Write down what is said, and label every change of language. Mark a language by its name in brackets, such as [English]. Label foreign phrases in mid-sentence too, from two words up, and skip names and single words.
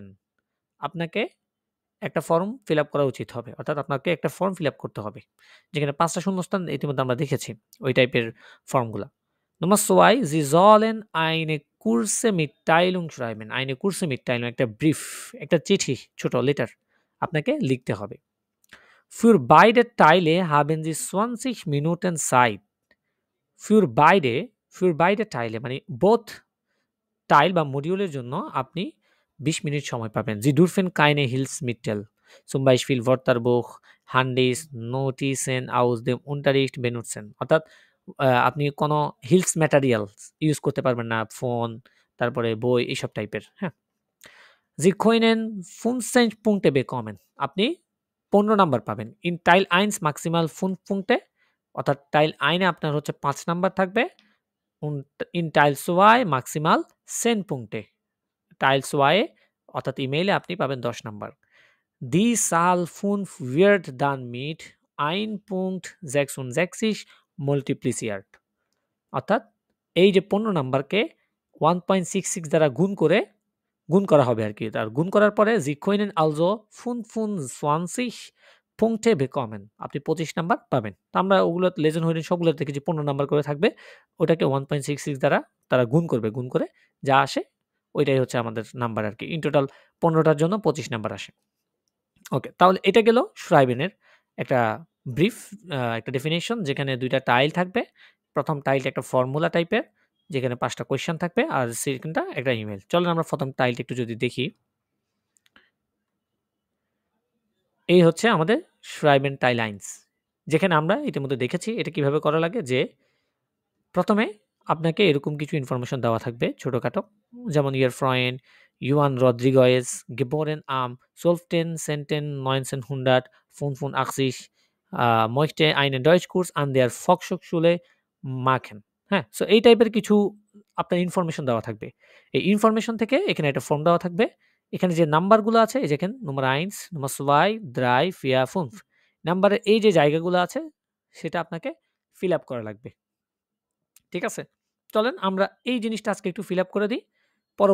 [Bangla] আপনাকে একটা [English] form fill up [Bangla] করা উচিত হবে, অর্থাৎ আপনাকে একটা [English] form fill up [Bangla] করতে হবে যেখানে ৫ টা শূন্যস্থান ইতিমধ্যে আমরা দেখেছি ওই টাইপের ফর্মগুলা। [German] Nummer zwei Sie sollen eine kurze Mitteilung schreiben। eine kurze Mitteilung [Bangla] একটা ব্রিফ, একটা চিঠি, ছোট লেটার আপনাকে লিখতে হবে। [German] Für beide Teile haben Sie 20 Minuten Zeit. für beide Teile [Bangla] মানে বোথ টাইল বা মডিউলের জন্য আপনি ২০ মিনিট সময় পাবেন। [German] Sie dürfen keine Hilfsmittel, zum Beispiel Wörterbuch, Handys, Notizen aus dem Unterricht benutzen। [Bangla] অর্থাৎ আপনি কোনো হিলস [English] materials use [Bangla] করতে পারবেন না, ফোন, তারপরে বই এইসব টাইপের। হ্যাঁ, [German] Sie können 15 Punkte bekommen। [Bangla] আপনি ১৫ নাম্বার পাবেন। [German] In Teil 1 maximal 5 Punkte, [Bangla] অর্থাৎ [German] Teil eins [Bangla] আপনার হচ্ছে ৫ নাম্বার থাকবে। [German] In Teil 2 maximal 10 Punkte। [Bangla] টাইল 2 অর্থাৎ ইমেইলে আপনি পাবেন ১০ নাম্বার। [German] Die Zahl 5 wird dann mit 1.66 multipliziert। [Bangla] অর্থাৎ এই যে ১৫ নাম্বারকে 1.66 দ্বারা গুণ করা হবে আরকি। আর গুণ করার পরে [German] Sie können also 25 Punkte bekommen। [Bangla] আপনি ২৫ নাম্বার পাবেন। তো আমরা ওগুলো [German] Lesen Hören [Bangla] সবগুলো দেখেছি ১৫ নাম্বার করে থাকবে। ওটাকে 1.66 দ্বারা তারা গুণ করবে। গুণ করে যা আসে ওইটাই হচ্ছে আমাদের নাম্বার আরকি। [English] in total [Bangla] ১৫ টার জন্য ২৫ নাম্বার আসে। ওকে, তাহলে এটা গেল শ্রাইবেনের একটা ব্রিফ, একটা ডেফিনিশন যেখানে ২ টা টাইল থাকবে। ১ম টাইলটা একটা ফর্মুলা টাইপের যেখানে ৫ টা কোয়েশ্চেন থাকবে আর সেকেন্ডটা একটা ইমেইল। চলেন আমরা ১ম টাইলটা একটু যদি দেখি। এই হচ্ছে আমাদের [German] Schreiben Teil eins, [Bangla] যেখানে আমরা ইতিমধ্যে দেখেছি এটা কিভাবে করা লাগে। যে ১ম এ আপনাকে এরকম কিছু ইনফরমেশন দেওয়া থাকবে ছোটখাটো। [German] যেমন Ihr Freund Juan Rodriguez, geboren am 12.10.1985, möchte einen Deutschkurs an der Volkshochschule machen। [Bangla] হ্যাঁ? সো এই টাইপের কিছু আপনার ইনফরমেশন দেওয়া থাকবে। এই ইনফরমেশন থেকে এখানে একটা ফর্ম দেওয়া থাকবে। এখানে যে নাম্বারগুলো আছে এই দেখেন [German] Nummer 1, Nummer 2, [Bangla] 3, 4, 5 নাম্বারের এই যে জায়গাগুলো আছে সেটা আপনাকে [English] fill up [Bangla] করা লাগবে। ঠিক আছে? চলেন আমরা এই জিনিসটা আজকে একটু [English] fill up [Bangla] করে দিই।